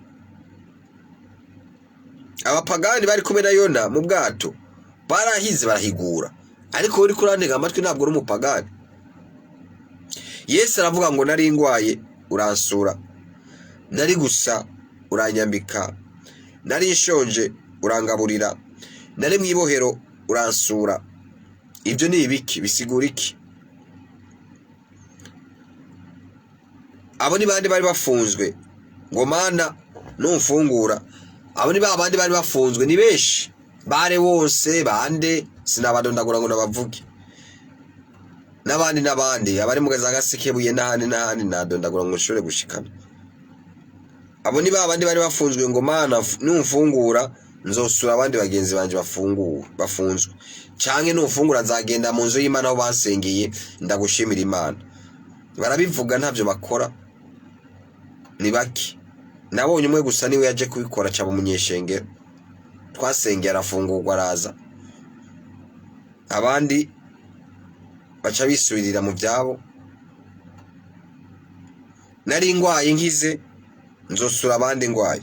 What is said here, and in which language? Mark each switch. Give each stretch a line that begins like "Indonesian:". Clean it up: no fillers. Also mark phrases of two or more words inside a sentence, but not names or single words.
Rundi: Abapagani bari kumwe na Yona mu bwato barahize barahigura, ariko uri kurantega amatwi ntabwo uri umupagani. Yesu aravuga ngo nari ngwaye uransura, nari gusa uranyambika, nari nshonje urangaburira, nari mwibohero uransura. Ibyo ni ibiki? Bisigura iki? Abo ni bandi bari bafunzwe ngo Mana numfungura. Abo ni babandi bari bafunzwe, ni benshi, bare wose bande, sinabadondagura ngo nabavuge. N'abandi abari mu Gasekebuye n'ahandi nadondagura ngo nshobore gushikana. Abo ni babandi bari bafunzwe ngo Mana numfungura nzosura abandi bagenzi banje bafunzwe, canke numfungura nzagenda mu nzu y'Imana aho basengeye ndagushimira Imana. Barabivuga ntavyo bakora, ni baki. Nabonye umwe gusa niwe yaje kubikora, caba umunyeshengero, twasengera arafungurwa araza. Abandi baca bisubirira mu byabo. Nari ngwaye nkize nzosura abandi ngwaye.